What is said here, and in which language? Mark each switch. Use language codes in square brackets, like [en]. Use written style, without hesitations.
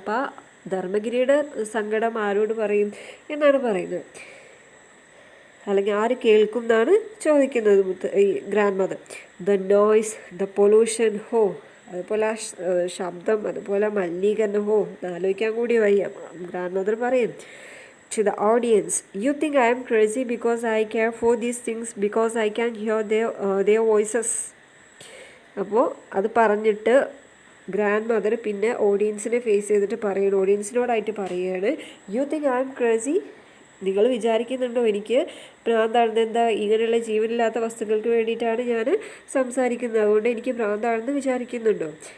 [ml] അപ്പോൾ ആ ധർമ്മഗിരിയുടെ സങ്കടം ആരോട് പറയും എന്നാണ് പറയുന്നത്, അല്ലെങ്കിൽ ആര് കേൾക്കും എന്നാണ് ചോദിക്കുന്നത് ഈ grand mother. [en] the noise, the pollution, [ml] ഹോ, അതുപോലെ ആ ശബ്ദം, അതുപോലെ മലിനീകരണം, ഹോ, ആലോചിക്കാൻ കൂടി വയ്യ. ഗ്രാൻഡ് മദർ പറയും, [en] to the audience, you think I am crazy because I care for these things, because I can hear their voices? [ml] അപ്പോൾ അത് പറഞ്ഞിട്ട് ഗ്രാൻഡ് മദർ പിന്നെ ഓഡിയൻസിനെ ഫേസ് ചെയ്തിട്ട് പറയുന്നു, ഓഡിയൻസിനോടായിട്ട് പറയുകയാണ്, [en] You think I'm crazy? [ml] നിങ്ങൾ വിചാരിക്കുന്നുണ്ടോ എനിക്ക് ഭ്രാന്താണെന്ന്? എന്താ, ഇങ്ങനെയുള്ള ജീവനില്ലാത്ത വസ്തുക്കൾക്ക് വേണ്ടിയിട്ടാണ് ഞാൻ സംസാരിക്കുന്നത്, അതുകൊണ്ട് എനിക്ക് ഭ്രാന്താണെന്ന് വിചാരിക്കുന്നുണ്ടോ?